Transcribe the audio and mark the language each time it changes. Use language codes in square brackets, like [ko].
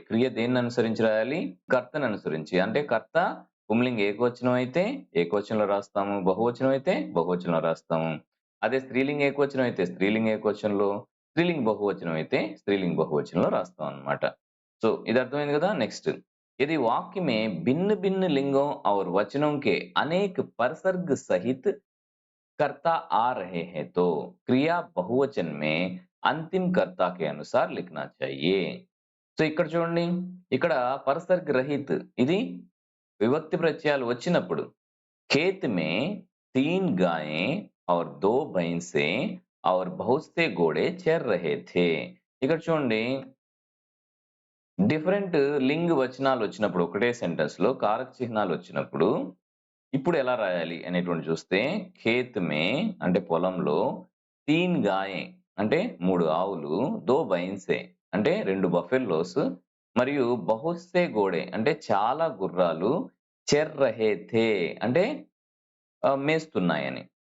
[te] క్రియ దేన్ని అనుసరించి రాయాలి? కర్తను అనుసరించి. అంటే కర్త పుంలింగ ఏకవచనం అయితే ఏకవచనంలో రాస్తాము, బహువచనం అయితే బహువచనంలో రాస్తాము. అదే స్త్రీలింగ ఏకవచనం అయితే స్త్రీలింగ ఏకవచనంలో, స్త్రీలింగ బహువచనం అయితే స్త్రీలింగ బహువచనంలో రాస్తాం అన్నమాట. సో ఇది అర్థమైంది కదా. [hi] నెక్స్ట్ यदि वाक्य में भिन्न भिन्न लिंगों और वचनों के अनेक परसर्ग सहित कर्ता आ रहे हैं तो क्रिया बहुवचन में अंतिम कर्ता के अनुसार लिखना चाहिए. [te] సో ఇక్కడ చూడండి, ఇక్కడ పరసర్గ్ రహిత్ ఇది విభక్తి ప్రత్యయాలు వచ్చినప్పుడు [hi] खेत में 3 गायें और 2 भैंसे और बहुत से घोड़े चर रहे थे. [te] ఇక్కడ చూడండి డిఫరెంట్ లింగ్ వచనాలు వచ్చినప్పుడు ఒకటే సెంటెన్స్ లో కారక చిహ్నాలు వచ్చినప్పుడు ఇప్పుడు ఎలా రాయాలి అనేటువంటి చూస్తే ఖేత్ మే అంటే పొలంలో 3 గాయే అంటే 3 ఆవులు, 2 భైన్సే అంటే 2 బఫెల్లోస్ మరియు బహుస్సే గోడే అంటే చాలా గుర్రాలు, [hi] చెర్ రహే థే [te] అంటే మేస్తున్నాయని.